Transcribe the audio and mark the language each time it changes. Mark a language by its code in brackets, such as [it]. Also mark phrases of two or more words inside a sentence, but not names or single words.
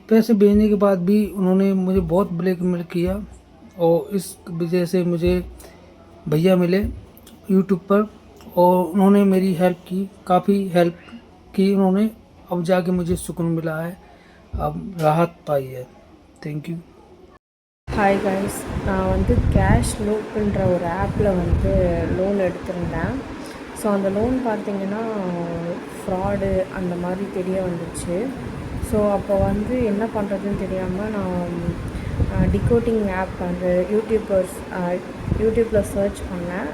[hi] पैसे भेजने के बाद भी उन्होंने मुझे बहुत ब्लैकमेल किया और इस वजह से मुझे भैया मिले यूट्यूब पर और उन्होंने मेरी हेल्प की, काफ़ी हेल्प की उन्होंने। अब जाके मुझे सुकून मिला है, अब राहत पाई है। [en] thank you. hi guys, [ta] நான் வந்து கேஷ் லூப்புன்ற ஒரு ஆப்பில் வந்து லோன் எடுத்திருந்தேன். ஸோ அந்த லோன் பார்த்திங்கன்னா ஃப்ராடு அந்த மாதிரி தெரிய வந்துச்சு. ஸோ அப்போ வந்து என்ன பண்ணுறதுன்னு தெரியாமல் நான் டிகோடிங் ஆப் அந்த யூடியூப்பில் சர்ச் பண்ணேன்.